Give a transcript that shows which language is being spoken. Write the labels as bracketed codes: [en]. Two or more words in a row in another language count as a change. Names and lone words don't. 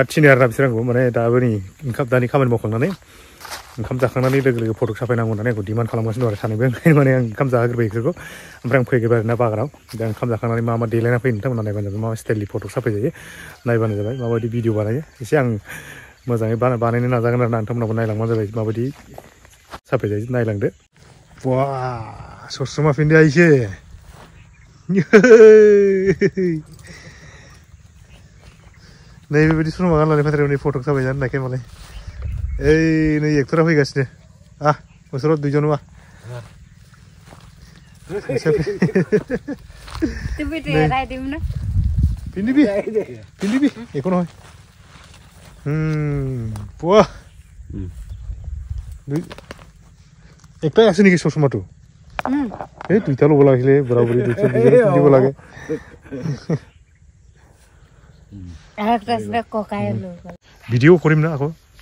[brx] थिनो आरोना बिसोर आंखौ माने दाबो नै दानि खामानि मावखांनानै ओंखाम जाखांनानै लोगो लोगो फटक साफायनांगौ होननानै आंखौ डिमान्ड खालामगासिनो दं आरो सानैबो ओंखायनो माने आं ओंखाम जाहोग्रोबाय बिसोरखौ ओमफ्राय आं फैग्रोबाय आरोना बागानाव दा ओंखाम जाखांनानै मा मा देलायना फैयो नोंथांमोना नायबानो जाबाय मा स्टाइलनि फटक साफाय जायो नायबानो जाबाय माबायदि भिडिअ बानायो एसे आं मोजाङै बानायनो नाजागोन आरो ना नोंथांमोनाबो नायलांबानो जाबाय माबायदि साफाय जायो नायलांदो वा सस्रमा फिनदो आइसे नै बेबायदि सरमा गाननानै फैथारबाय नै फटक साफाय जानो नायखाय मालाय ओइ नै एक्टरा फैगासिनो बोसोराव दुइजन वा [as] পিন্ধিবি একো নহয় পুৱা একটাই আছে নেকি চশমাটো এই দুইটা ল'ব লাগিছিলে বুঢ়া বুঢ়ী দুইটা পিন্ধিব লাগে ভিডিঅ' কৰিম না আকৌ